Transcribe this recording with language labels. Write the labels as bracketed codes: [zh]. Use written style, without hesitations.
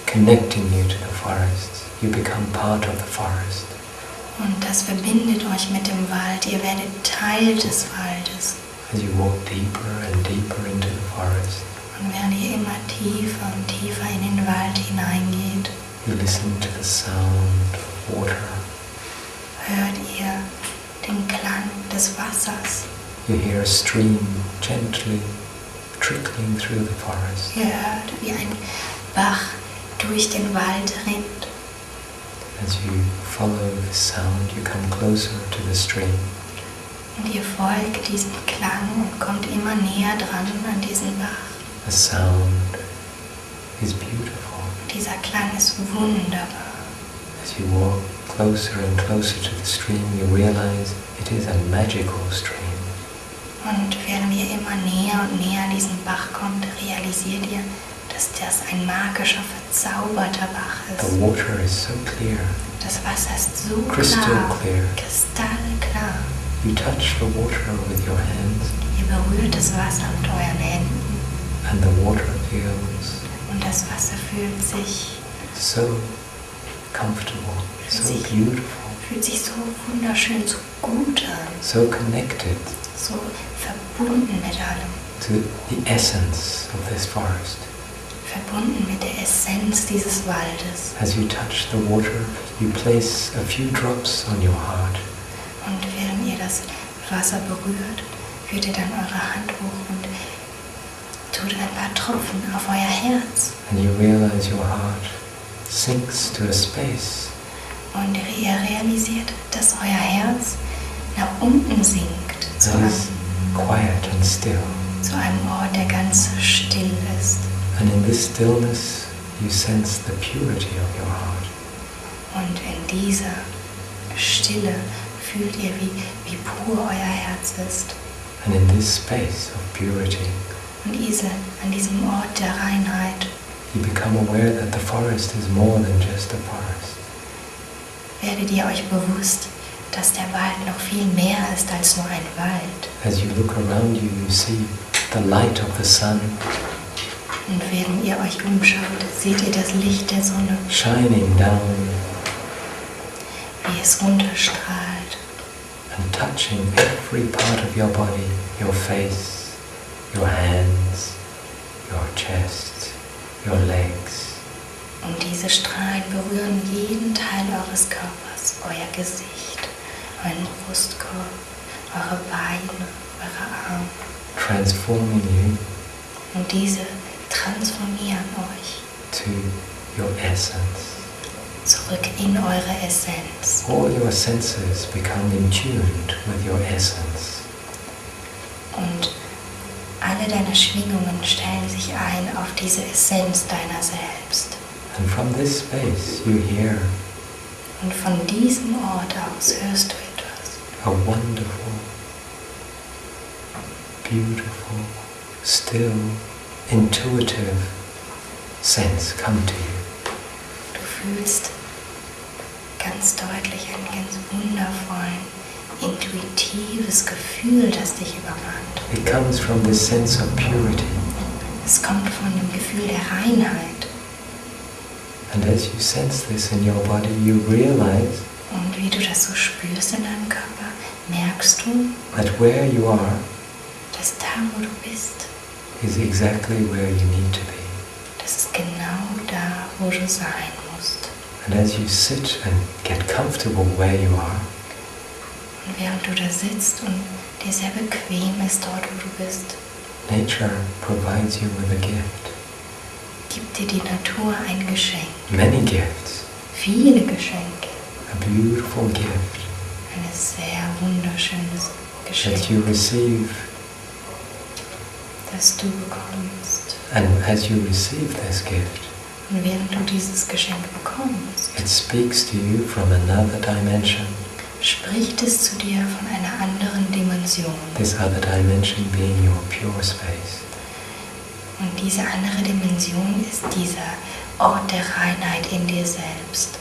[en] Connecting you to the forest. You become part of the forest. [de] Und das verbindet euch mit dem Wald. Ihr werdet Teil des Waldes. [en] As you walk deeper and deeper into the forest, [de] Und während ihr immer tiefer und tiefer in den Wald hineingeht, [en] you listen to the sound of water. [de] hört ihr den Klang des Wassers. [en] You hear a stream gently trickling through the forest. [de] Ihr hört, wie ein Bach durch den Wald rinnt. [en] As you follow the sound, you come closer to the stream. [de] Und ihr folgt diesem Klang und kommt immer näher dran an diesen Bach. [en] The sound is beautiful. [de] Dieser Klang ist wunderbar. [en] As you walk closer and closer to the stream, you realize it is a magical stream. [de] Und während ihr immer näher und näher an diesen Bach kommt, realisiert ihr, dass das ein magischer, verzauberter Bach [en] The [de] ist. [en] water is so clear, [de] Das Wasser ist so [en] crystal [de] klar, [en] clear. [de] kristallklar. [en] You touch the water with your hands, [de] Ihr berührt das Wasser mit euren Händen [en] and the water feels [de] und das Wasser fühlt sich [en] so comfortable, so beautiful, [de] fühlt sich so wunderschön, so gut an, [en] so connected [de] so verbunden mit allem, [en] to the essence of this forest. [de] verbunden mit der Essenz dieses Waldes. [en] As you touch the water, you place a few drops on your heart. [de] Und während ihr das Wasser berührt, führt ihr dann eure Hand hoch und tut ein paar Tropfen auf euer Herz. [en] And you realize your heart sinks to a space [de] Und ihr realisiert, dass euer Herz nach unten sinkt zu [en] that is quiet and still. [de] einem Ort, der ganz still ist. [en] And in this stillness, you sense the purity of your heart. [de] Und in dieser Stille fühlt ihr, wie pur euer Herz ist. [en] And in this space of purity, [de] Und an diesem Ort der Reinheit [en] you become aware that the forest is more than just a forest. [de] werdet ihr euch bewusst, dass der Wald noch viel mehr ist als nur ein Wald. [en] As you look around you, you see the light of the sun [de] Und während ihr euch umschaut, seht ihr das Licht der Sonne, [en] shining down [de] wie es runterstrahlt [en] and touching every part of your body, your face, your hands, your chest, your legs. [de] und diese Strahlen berühren jeden Teil eures Körpers, euer Gesicht, euren Brustkorb, eure Beine, eure Arme. [en] Transforming you [de] Und diese transformieren euch [en] to your essence. [de] zurück in eure Essenz. [en] All your senses become in tuned with your essence. [de] Und alle deine Schwingungen stellen sich ein auf diese Essenz deiner selbst. [en] And from this space you hear [de] Und von diesem Ort aus hörst du etwas. [en] a wonderful, beautiful, still, intuitive sense come to you. [de] Du fühlst ganz deutlich ein ganz wundervollen, intuitives Gefühl, das dich übermannt. [en] It comes from this sense of purity. [de] Es kommt von dem Gefühl der Reinheit. [en] And as you sense this in your body, you realize [de] Und wie du das so spürst in deinem Körper, merkst du, [en] that where you are [de] dass da, wo du bist, [en] is exactly where you need to be. [de] das ist genau da, wo du sein musst. [en] And as you sit and get comfortable where you are, [de] Und während du da sitzt und dir sehr bequem ist dort, wo du bist, [en] nature provides you with a gift. [de] gibt dir die Natur ein Geschenk. [en] Many gifts. [de] Viele Geschenke. [en] A beautiful gift. [de] Ein sehr wunderschönes Geschenk, [en] that you receive. [de] das du bekommst. [en] And as you receive this gift, [de] Und während du dieses Geschenk bekommst, [en] it speaks to you from another dimension. [de] spricht es zu dir von einer anderen Dimension. [en] This other dimension being your pure space. [de] Und diese andere Dimension ist dieser Ort der Reinheit in dir selbst.